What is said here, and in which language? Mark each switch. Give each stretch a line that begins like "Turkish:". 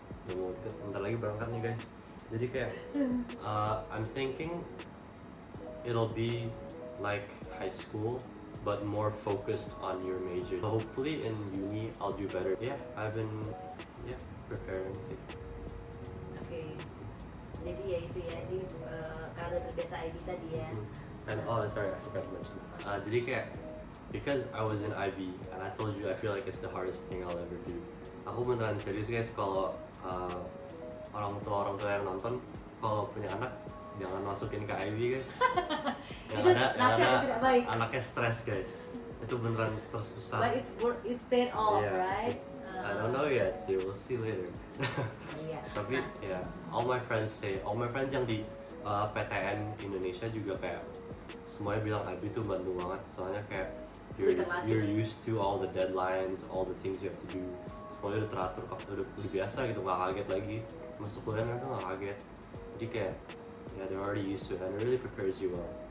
Indonesian: Bentar lagi berangkat nih guys. Jadi kayak
English: I'm thinking it'll be like high school, but more focused on your major. So hopefully in uni I'll do better. Yeah, I've been preparing
Indonesian: sih. Oke. Jadi ya itu ya, jadi karena udah terbiasa IB tadi ya.
English: And oh sorry, I forgot to mention.
Indonesian: Jadi kayak
English: because I was in IB and I told you I feel like it's the hardest thing I'll ever do.
Indonesian: Aku beneran serius guys, kalau orang tua yang nonton, kalau punya anak jangan masukin ke IB guys. Itu nasihat tidak baik. Anaknya stres guys. Itu beneran tersusah.
English: But it paid off, Yeah. right? I don't know yet
Indonesian: sih,
English: we'll see later.
Indonesian: Iya. Tapi ya,
English: all my friends
Indonesian: yang di PTN Indonesia juga kayak semuanya bilang IB itu bantu banget, soalnya kayak
English: you're used to all the deadlines, all the things you have to do.
Indonesian: Semuanya udah teratur, udah biasa gitu, nggak kaget lagi. Masuk kuliah mereka nggak kaget. Jadi kayak
English: they're already used to it and it really prepares you well.